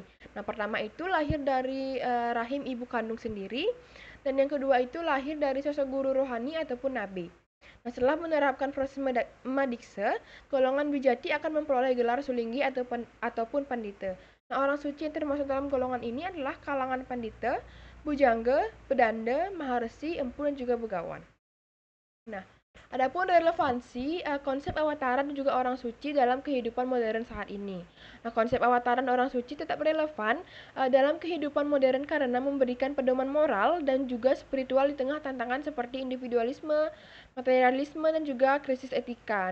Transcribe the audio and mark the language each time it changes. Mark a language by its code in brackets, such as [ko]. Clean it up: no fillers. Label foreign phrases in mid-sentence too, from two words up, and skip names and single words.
[id] Nah, pertama itu lahir dari rahim ibu kandung sendiri, dan yang kedua itu lahir dari sosok guru rohani ataupun nabi. Nah, setelah menerapkan proses madiksa, golongan Dwijati akan memperoleh gelar sulinggi ataupun pandita. Nah, orang suci yang termasuk dalam golongan ini adalah kalangan pandita, bujangga, pedanda, maharesi, empu, dan juga begawan. Nah, adapun relevansi konsep awataran dan juga orang suci dalam kehidupan modern saat ini. Nah, konsep awataran orang suci tetap relevan dalam kehidupan modern karena memberikan pedoman moral dan juga spiritual di tengah tantangan seperti individualisme, materialisme, dan juga krisis etika.